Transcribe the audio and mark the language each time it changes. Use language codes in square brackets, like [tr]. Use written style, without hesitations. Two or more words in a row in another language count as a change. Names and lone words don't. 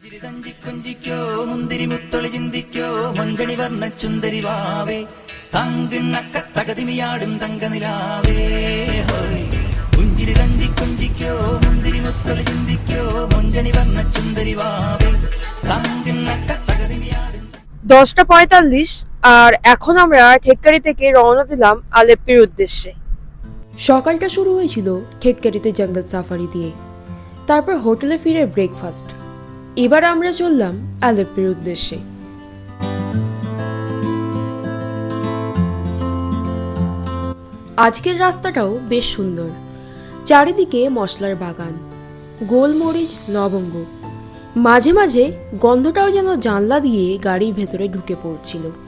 [ml] കഞ്ചി കുഞ്ചിക്കോ മുന്തിരി മുത്തൊളി ചിന്തിക്കോ മഞ്ചണി വർണ്ണ ചുന്ദരി വാവേ തങ്കിണ്ണക്ക തകതിമിയാടും തങ്കനിലാവേ ഹോയ് കുഞ്ചിരി കഞ്ചി കുഞ്ചിക്കോ മുന്തിരി മുത്തൊളി ചിന്തിക്കോ മഞ്ചണി വർണ്ണ ചുന്ദരി വാവേ തങ്കിണ്ണക്ക തകതിമിയാടും। [bn] 10:45 আর এখন আমরা ঠেককারি থেকে রওনা দিলাম আলেপ্পির উদ্দেশ্যে। সকালটা শুরু হয়েছিল ঠেককারিতে জঙ্গল সাফারি দিয়ে, তারপর হোটেলে ফিরে ব্রেকফাস্ট। এবার আমরা চললাম আলেপ্পির উদ্দেশ্যে। আজকের রাস্তাটাও বেশ সুন্দর, চারিদিকে মশলার বাগান, গোলমরিচ, লবঙ্গ, মাঝে মাঝে গন্ধটাও যেন জানলা দিয়ে গাড়ির ভেতরে ঢুকে পড়ছিল।